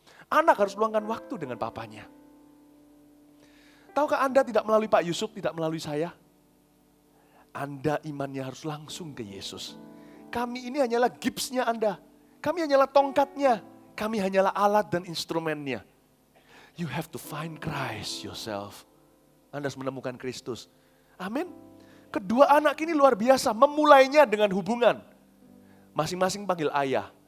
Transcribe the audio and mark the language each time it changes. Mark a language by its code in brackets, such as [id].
[id] Anak harus luangkan waktu dengan papanya. Tahukah Anda tidak melalui Pak Yusuf, tidak melalui saya? Anda imannya harus langsung ke Yesus. Kami ini hanyalah gipsnya Anda. Kami hanyalah tongkatnya. Kami hanyalah alat dan instrumennya. [en] You have to find Christ yourself. [id] Anda harus menemukan Kristus. Amin. Kedua anak ini luar biasa. Memulainya dengan hubungan. Masing-masing panggil ayah.